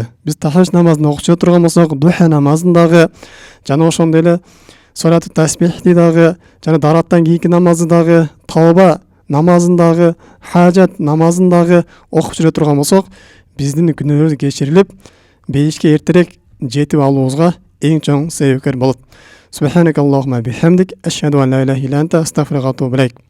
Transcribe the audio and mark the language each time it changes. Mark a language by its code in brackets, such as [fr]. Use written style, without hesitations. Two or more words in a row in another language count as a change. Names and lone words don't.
[ky] Биз тахажжуд намазын окучу турган болсок, духа намазын дагы, жана ошондой эле солату тасбихти дагы, жана дараттан кийинки намазды дагы, тавба намазын дагы, хажат намазын дагы окуп жүрө турган болсок, биздин күнөөлөрүбүз кечирилип, бейишке эртерээк жетип алуубузга эң чоң себепкер болот. [ar] سبحانك اللهم بحمدك أشهد أن لا إله إلا أنت أستغفرك وأتوب إليك.